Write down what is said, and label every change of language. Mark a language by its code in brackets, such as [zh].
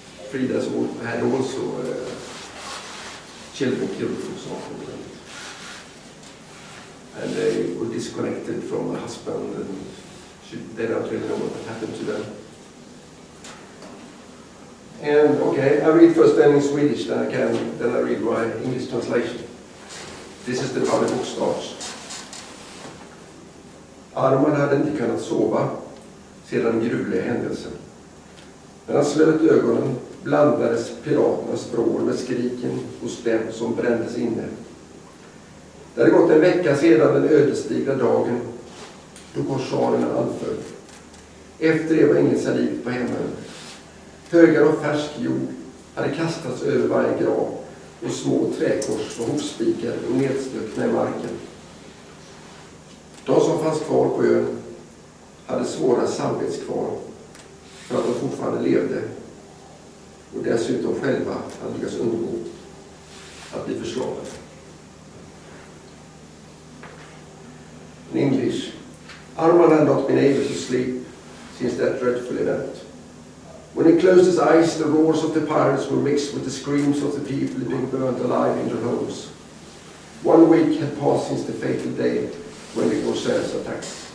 [en] Frida had also children killed, for example, and they were disconnected from her husband, and they don't really know what had happened to them. And okay, I read first then in Swedish, then I read my English translation. This is how the book starts. [sv] Arman hade inte kunnat sova sedan den gruvliga händelsen. När han slöt ögonen blandades piraternas vrål med skriken hos dem som brändes inne. Det hade gått en vecka sedan den ödesdigra dagen då korsarerna anföll. Efter det var ingen saliv på hemmen. Högar av färsk jord hade kastats över varje grav, och små träkors var hopspikade och nedstuckna i marken. De som fanns kvar på ön hade svåra samvetskval för att de fortfarande levde, och dessutom själva hade lyckats undgå att bli förslavade. [en] In English, Arman had not been able to sleep since that dreadful event. When he closed his eyes, the roars of the pirates were mixed with the screams of the people being burnt alive in their homes. 1 week had passed since the fatal day when the corsairs attacked.